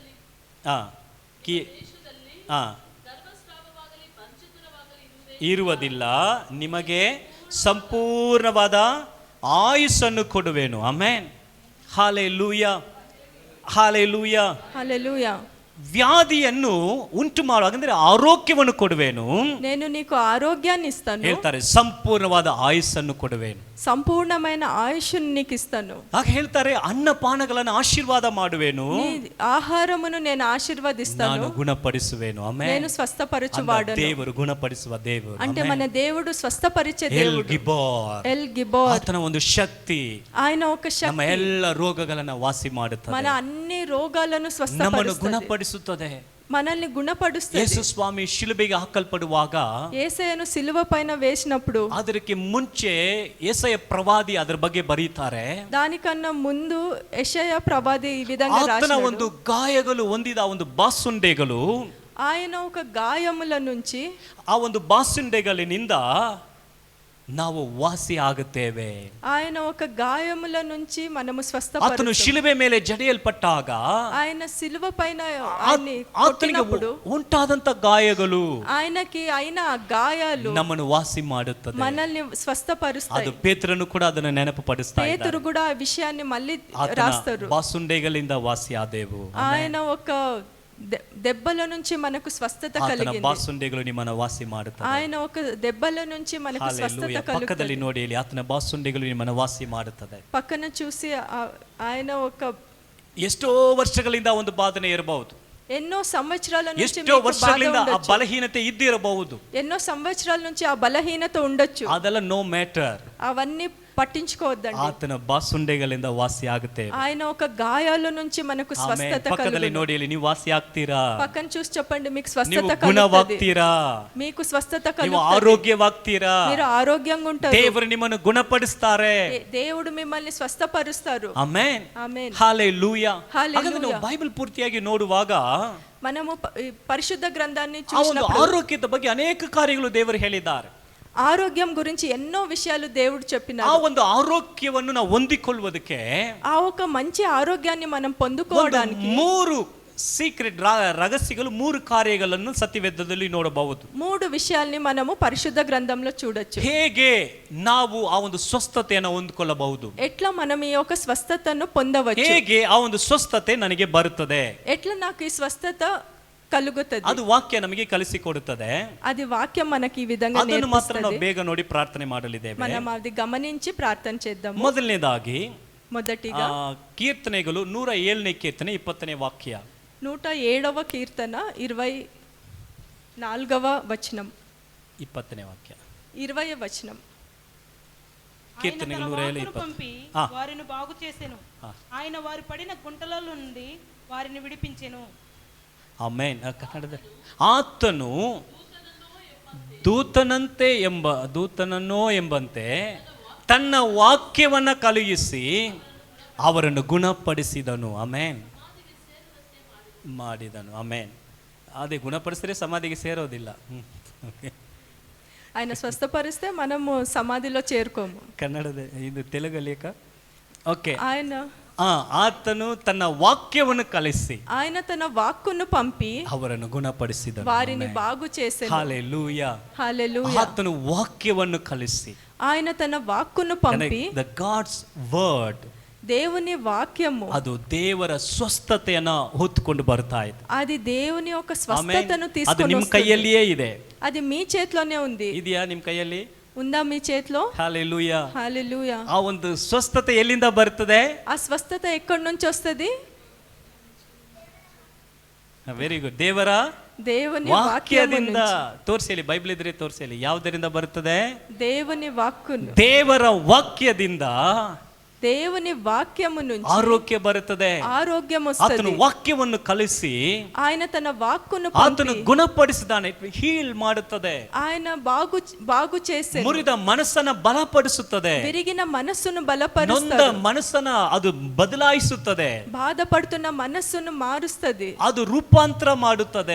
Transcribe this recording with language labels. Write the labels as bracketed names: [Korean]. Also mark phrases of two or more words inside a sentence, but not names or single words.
[Kannada] ಇರುವುದಿಲ್ಲ, ನಿಮಗೆ ಸಂಪೂರ್ಣವಾದ ಆಯುಸ್ಸನ್ನು ಕೊಡುವೆನು. ಆಮೇನ್. ಹಾಲೆಲೂಯಾ, ಹಾಲೆಲೂಯಾ, [Telugu] హల్లెలూయా. [Kannada] ವ್ಯಾಧಿಯನ್ನು ಉಂಟು ಮಾಡುವಾಗ ಅಂದ್ರೆ ಆರೋಗ್ಯವನ್ನು ಕೊಡುವೆನು. [Telugu] నేను నీకు ఆరోగ్యాన్ని ఇస్తాను. [Kannada] ಹೇಳ್ತಾರೆ, ಸಂಪೂರ್ಣವಾದ ಆಯುಸ್ಸನ್ನು ಕೊಡುವೆನು. [Telugu] సంపూర్ణమైన ఆయుష్ను నీకు ఇస్తాను. [Kannada] ಹಾಗೆ ಹೇಳ್ತಾರೆ, ಅನ್ನಪಾನಗಳನ್ನು ಆಶೀರ್ವಾದ ಮಾಡುವೆನು. [Telugu] నీ ఆహారమును నేను ఆశీర్వదిస్తాను. [Kannada] ನಾನು ಗುಣಪಡಿಸುವೆನು. ಆಮೇನ್. [Telugu] నేను స్వస్థపరచువాడను. [Kannada] ದೇವರು ಗುಣಪಡಿಸುವ ದೇವರು. [Telugu] అంటే మన దేవుడు స్వస్థపరిచే [Kannada] ಎಲ್ [Telugu] దేవుడు. [Kannada] ಗಿಬೋರ್. [Telugu] ఎల్ గిబోర్. [Kannada] ಆತನ ಒಂದು ಶಕ್ತಿ [Telugu] ఆయన ఒక [Kannada] ನಮ್ಮ [Telugu] శక్తి [Kannada] ಎಲ್ಲ ರೋಗಗಳನ್ನ ವಾಸಿ ಮಾಡುತ್ತದೆ. [Telugu] మన అన్ని రోగాలను [Kannada] ನಮ್ಮನ್ನು [Telugu] స్వస్థపరుస్తుంది. [Kannada] ಗುಣಪಡಿಸುತ್ತದೆ. [Telugu] మనల్ని గుణపరుస్తుంది. [Kannada] ಯೇಸು ಸ್ವಾಮಿ ಶಿಲುಬೆಗೆ ಹಾಕಲ್ಪಡುವಾಗ [Telugu] యేసయ్యను సిలువ పైన వేసినప్పుడు [Kannada] ಅದಕ್ಕೆ ಮುಂಚೆ ಯೆಶಯ ಪ್ರವಾದಿ ಅದರ ಬಗ್ಗೆ ಬರೀತಾರೆ. [Telugu] దానికన్నా ముందు యెషయా ప్రవాది ఈ విధంగా [Kannada] ಆತನ [Telugu] రాశాడు. [Kannada] ಒಂದು ಗಾಯಗಳು ಹೊಂದಿದ ಒಂದು ಬಾಸುಂಡೆಗಳು, [Telugu] ఆయన ఒక గాయముల నుంచి [Kannada] ಆ ಒಂದು ಬಾಸುಂಡೆಗಳಿನಿಂದ ನಾವು ವಾಸಿ ಆಗುತ್ತೇವೆ. [Telugu] ఆయన ఒక గాయముల నుంచి మనము [Kannada] ಆತನು [Telugu] స్వస్థపరుస్తాము. [Kannada] ಶಿಲುಬೆ ಮೇಲೆ ಜಡಿಯಲ್ಪಟ್ಟಾಗ [Telugu] ఆయన సిలువ పైన ఆయన్ని [Kannada] ಆತನಿಗೆ [Telugu] కొట్టినప్పుడు [Kannada] ಉಂಟಾದಂತ ಗಾಯಗಳು [Telugu] ఆయనకి అయిన ఆ గాయాలు [Kannada] ನಮ್ಮನ್ನು ವಾಸಿ ಮಾಡುತ್ತದೆ. [Telugu] మనల్ని స్వస్థపరుస్తాయి. [Kannada] ಅದು ಪೇತ್ರನು ಕೂಡ ಅದನ್ನು ನೆನಪು ಪಡಿಸ್ತಾ [Telugu] పేతురు కూడా ఆ విషయాన్ని మళ్ళీ [Kannada] ಆತನ [Telugu] రాస్తారు. [Kannada] ಬಾಸುಂಡೆಗಳಿಂದ ವಾಸಿ ಆದೆವು. [Telugu] ఆయన ఒక దెబ్బల నుంచి మనకు స్వస్థత [Kannada] ಆತನ [Telugu] కలిగింది. [Kannada] ಬಾಸುಂಡೆಗಳು ನಿಮ್ಮನ್ನು ವಾಸಿ ಮಾಡುತ್ತದೆ. [Telugu] ఆయన ఒక దెబ్బల నుంచి మనకు స్వస్థత [Kannada] ಹಲ್ಲೆಲೂಯಾ. ಪಕ್ಕದಲ್ಲಿ [Telugu] కలుగుతుంది. [Kannada] ನೋಡಿ ಇಲ್ಲಿ ಆತನ ಬಾಸುಂಡೆಗಳು ನಿಮ್ಮನ್ನು ವಾಸಿ ಮಾಡುತ್ತದೆ. [Telugu] పక్కన చూసి ఆయన ఒక [Kannada] ಎಷ್ಟೋ ವರ್ಷಗಳಿಂದ ಒಂದು ಬಾಧನೆ ಇರಬಹುದು, [Telugu] ఎన్నో సంవత్సరాల నుంచి [Kannada] ಎಷ್ಟೋ [Telugu] మీకు బాధ [Kannada] ವರ್ಷಗಳಿಂದ ಆ [Telugu] ఉండొచ్చు. [Kannada] ಬಲಹೀನತೆ ಇದ್ದಿರಬಹುದು. [Telugu] ఎన్నో సంవత్సరాల నుంచి ఆ బలహీనత ఉండొచ్చు. [Kannada] ಅದೆಲ್ಲ [English] no matter. [Telugu] అవన్నీ పట్టించుకోవద్దండి. [Kannada] ಆತನ ಬಾಸುಂಡೆಗಳಿಂದ ವಾಸಿ ಆಗುತ್ತೆ. [Telugu] ఆయన ఒక గాయాల నుంచి మనకు స్వస్థత [Kannada] ಪಕ್ಕದಲ್ಲಿ [Telugu] కలుగును. [Kannada] ನೋಡಿ ಇಲ್ಲಿ ನೀವು ವಾಸಿ ಆಗ್ತೀರಾ, [Telugu] పక్కన చూసి చెప్పండి మీకు [Kannada] ನೀವು [Telugu] స్వస్థత కలుగుతుంది. [Kannada] ಗುಣವಾಗ್ತೀರಾ, [Telugu] మీకు స్వస్థత [Kannada] ನೀವು [Telugu] కలుగుతుంది. [Kannada] ಆರೋಗ್ಯವಾಗ್ತೀರಾ, [Telugu] మీరు ఆరోగ్యంగా ఉంటారు. [Kannada] ದೇವರು ನಿಮ್ಮನ್ನು ಗುಣಪಡಿಸ್ತಾರೆ. [Telugu] దేవుడు మిమ్మల్ని స్వస్థపరుస్తారు. [Kannada] ಆಮೆನ್. [Telugu] ఆమేన్. హల్లెలూయా. హల్లెలూయా. [Kannada] ಹಾಗಾದ್ರೆ ನಾವು ಬೈಬಲ್ ಪೂರ್ತಿಯಾಗಿ ನೋಡುವಾಗ [Telugu] మనము ఈ పరిశుద్ధ గ్రంథాన్ని [Kannada] ಆ ಒಂದು [Telugu] చూసినప్పుడు [Kannada] ಆರೋಗ್ಯದ ಬಗ್ಗೆ ಅನೇಕ ಕಾರ್ಯಗಳು ದೇವರು ಹೇಳಿದ್ದಾರೆ. [Telugu] ఆరోగ్యం గురించి ఎన్నో విషయాలు దేవుడు [Kannada] ಆ [Telugu] చెప్పినారు. [Kannada] ಒಂದು ಆರೋಗ್ಯವನ್ನು ನಾವು ಹೊಂದಿಕೊಳ್ಳುವುದಕ್ಕೆ [Telugu] ఆ ఒక మంచి ఆరోగ్యాన్ని మనం [Kannada] ಒಂದು [Telugu] పొందుకోవడానికి [Kannada] 3 ಸೀಕ್ರೆಟ್ ರಹಸ್ಯಗಳು, 3 ಕಾರ್ಯಗಳನ್ನು ಸತ್ಯವೇದದಲ್ಲಿ ನೋಡಬಹುದು. [Telugu] 3 విషయాల్ని మనము పరిశుద్ధ గ్రంథంలో చూడొచ్చు. [Kannada] ಹೇಗೆ ನಾವು ಆ ಒಂದು ಸ್ವಸ್ಥತೆಯನ್ನು ಹೊಂದಿಕೊಳ್ಳಬಹುದು, [Telugu] ఎట్లా మనం ఈ యొక్క స్వస్థతను పొందవచ్చు, [Kannada] ಹೇಗೆ ಆ ಒಂದು ಸ್ವಸ್ಥತೆ ನನಗೆ ಬರುತ್ತದೆ, [Telugu] ఎట్లా నాకు ఈ స్వస్థత కలుగుతుంది, [Kannada] ಅದು ವಾಕ್ಯ ನಮಗೆ ಕಲಿಸಿಕೊಡುತ್ತದೆ. [Telugu] అది వాక్యం మనకి ఈ విధంగా [Kannada] ಅದನ್ನು ಮಾತ್ರ ನಾವು [Telugu] నేర్పిస్తుంది. [Kannada] ಬೇಗ ನೋಡಿ ಪ್ರಾರ್ಥನೆ ಮಾಡಲಿದ್ದೇವೆ. [Telugu] మనం అది గమనించి ప్రార్థన చేద్దాము. [Kannada] ಮೊದಲನೇದಾಗಿ [Telugu] మొదటిగా [Kannada] ಕೀರ್ತನೆಗಳು 107ನೇ ಕೀರ್ತನೆ 20ನೇ ವಾಕ್ಯ. [Telugu] 107వ కీర్తన 24వ వచనం. [Kannada] 20ನೇ ವಾಕ್ಯ. [Telugu] 20వ వచనం. కీర్తనలు ఆయన తన 107 వాక్కును పంపి ఆ. వారిని బాగు చేసెను. ఆయన వారు పడిన గుంటలలో నుండి వారిని విడిపించెను. [Kannada] ಆಮೆನ್. ಕನ್ನಡದಲ್ಲಿ ಆತನು ದೂತನನ್ನೋ ಎಂಬಂತೆ ತನ್ನ ವಾಕ್ಯವನ್ನ ಕಳುಹಿಸಿ ಅವರನ್ನು ಗುಣಪಡಿಸಿದನು. ಆಮೆನ್. ಮಾಡಿದನು. ಆಮೆನ್. ಅದೇ ಗುಣಪಡಿಸಿದ್ರೆ ಸಮಾಧಿಗೆ ಸೇರೋದಿಲ್ಲ. [Telugu] ఆయన స్వస్థపరిస్తే మనము సమాధిలో చేరుకోము. [Kannada] ಕನ್ನಡದ ಇದು ತೆಲುಗು ಲೇಖ. ಓಕೆ. [Telugu] ఆయన [Kannada] ಆತನು ತನ್ನ ವಾಕ್ಯವನ್ನು ಕಲಿಸಿ [Telugu] ఆయన తన వాక్కును పంపి [Kannada] ಅವರನ್ನು ಗುಣಪಡಿಸಿದನು. [Telugu] వారిని బాగు చేసెను. [Kannada] ಹಲ್ಲೆಲೂಯಾ. [Telugu] హల్లెలూయా. [Kannada] ಆತನು ವಾಕ್ಯವನ್ನು ಕಲಿಸಿ, [Telugu] ఆయన తన వాక్కును పంపి [English] the God's word, [Telugu] దేవుని వాక్యము [Kannada] ಅದು ದೇವರ ಸ್ವಸ್ಥತೆಯನ್ನ ಹೊತ್ತುಕೊಂಡು ಬರ್ತಾ ಇದೆ. [Telugu] అది దేవుని యొక్క [Kannada] ಆಮೆನ್. [Telugu] స్వస్థతను [Kannada] ಅದು [Telugu] తీసుకొని [Kannada] ನಿಮ್ಮ [Telugu] వస్తుంది. [Kannada] ಕೈಯಲ್ಲಿಯೇ ಇದೆ. [Telugu] అది మీ చేతిలోనే ఉంది. [Kannada] ಇದೆಯಾ ನಿಮ್ಮ ಕೈಯಲ್ಲಿ? [Telugu] ఉందా మీ చేతిలో? [Kannada] ಹಲ್ಲೆಲೂಯಾ. [Telugu] హల్లెలూయా. [Kannada] ಆ ಒಂದು ಸ್ವಸ್ಥತೆ ಎಲ್ಲಿಂದ ಬರ್ತದೆ? [Telugu] ఆ స్వస్థత ఎక్కడి నుంచి వస్తుంది? [English] very good. ದೇವರ [Telugu] దేవుని వాక్యము [Kannada] ವಾಕ್ಯದಿಂದ. [Telugu] నుంచి. [Kannada] ತೋರಿಸಲಿ, ಬೈಬಲ್ ಇದ್ರೆ ತೋರಿಸಲಿ, ಯಾವುದರಿಂದ ಬರ್ತದೆ? [Telugu] దేవుని వాక్కును, [Kannada] ದೇವರ ವಾಕ್ಯದಿಂದ [Telugu] దేవుని వాక్యము నుంచి [Kannada] ಆರೋಗ್ಯ ಬರುತ್ತದೆ. [Telugu] ఆరోగ్యం [Kannada] ಆತನು [Telugu] వస్తుంది. [Kannada] ವಾಕ್ಯವನ್ನು ಕಲಿಸಿ [Telugu] ఆయన తన వాక్కును [Kannada] ಆತನು [Telugu] పంపి [Kannada] ಗುಣಪಡಿಸಿದಾನೆ, ಹೀಲ್ ಮಾಡುತ್ತದೆ. [Telugu] ఆయన బాగు చేసే [Kannada] ಮುರಿದ ಮನಸ್ಸನ್ನ ಬಲಪಡಿಸುತ್ತದೆ, [Telugu] విరిగిన మనస్సును [Kannada] ನೊಂದ [Telugu] బలపరుస్తాడు. [Kannada] ಮನಸ್ಸನ್ನ ಅದು ಬದಲಾಯಿಸುತ್ತದೆ, [Telugu] బాధపడుతున్న మనస్సును మారుస్తుంది, [Kannada] ಅದು ರೂಪಾಂತರ ಮಾಡುತ್ತದೆ.